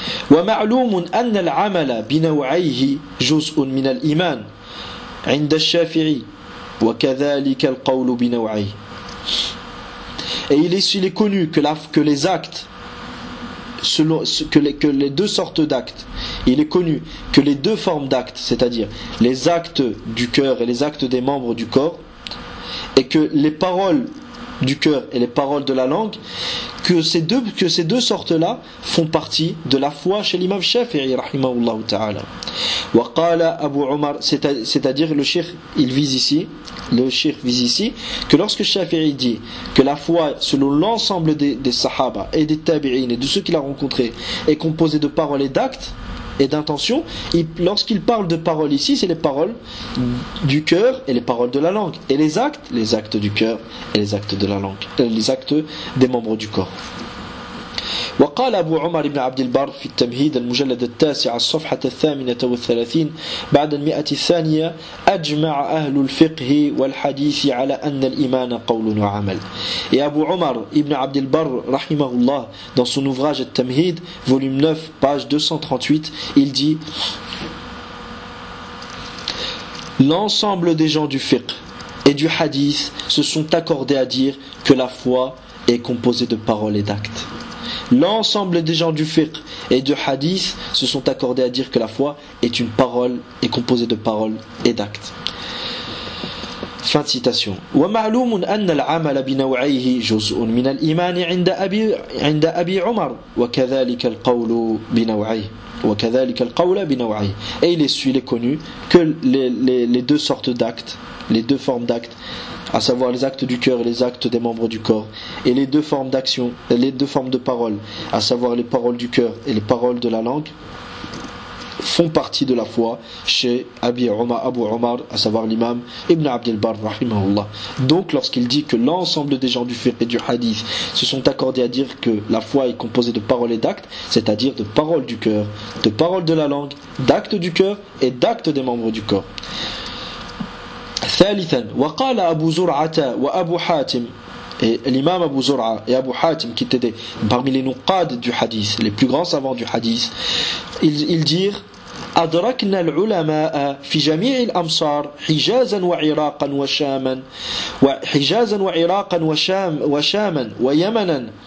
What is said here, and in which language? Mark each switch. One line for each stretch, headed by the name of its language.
Arabic: ومعلوم أن العمل بنوعيه جزء من الإيمان عند الشافعي وكذلك القول بنوعيه.
French: Et il est connu que les actes selon que les deux sortes d'actes, il est connu que les deux formes d'actes, c'est-à-dire les actes du cœur et les actes des membres du corps, et que les paroles du cœur et les paroles de la langue, que ces deux sortes-là font partie de la foi chez l'imam Shafi'i
Arabic: rahimahullahu ta'ala. Wa qala
French: Abu Umar, c'est-à-dire le cheikh vise ici que lorsque Shafi'i dit que la foi selon l'ensemble des sahaba et des tabi'in et de ceux qu'il a rencontrés est composée de paroles et d'actes et d'intentions, lorsqu'il parle de paroles ici, c'est les paroles du cœur et les paroles de la langue, et les actes du cœur et les actes de la langue, les actes des membres du corps.
Arabic: وقال أبو عمر بن عبد البر في التمهيد المجلد التاسع الصفحة 38 بعد 100 أجمع أهل الفقه والحديث على أن الإيمان قول وعمل.
French: Et Abu Omar ibn Abd al-Barr,
Arabic: rahimahullah,
French: dans son ouvrage التمهيد, volume 9, page 238, il dit: L'ensemble des gens du fiqh et du hadith se sont accordés à dire que la foi est composée de paroles et d'actes. L'ensemble des gens du fiqh et du hadith se sont accordés à dire que la foi est une parole et composée de paroles et d'actes. Fin de citation.
Arabic: ومعلوم أن العمل بنوعيه جزء من الإيمان عند أبي عمر وكذلك القول بنوعيه وكذلك القول بنوعيه.
French: Et il est connu que les deux sortes d'actes, les deux formes d'actes, à savoir les actes du cœur et les actes des membres du corps, et les deux formes d'action, les deux formes de paroles, à savoir les paroles du cœur et les paroles de la langue, font partie de la foi chez Abu Omar, à savoir l'imam Ibn Abdel Bar,
Arabic: rahimahullah.
French: Donc lorsqu'il dit que l'ensemble des gens du fiqh et du hadith se sont accordés à dire que la foi est composée de paroles et d'actes, c'est-à-dire de paroles du cœur, de paroles de la langue, d'actes du cœur et d'actes des membres du corps.
Arabic: ثالثا وقال أبو زرعة وأبو حاتم الإمام أبو زرعة وأبو حاتم
French: qui étaient parmi les
Arabic: نقاد
French: du hadith, les plus grands savants du hadith, ils dirent
Arabic: أدركنا العلماء في جميع الأمصار حجازا وعراقا وشاما وحجازا وعراقا وشام وشاما ويمنا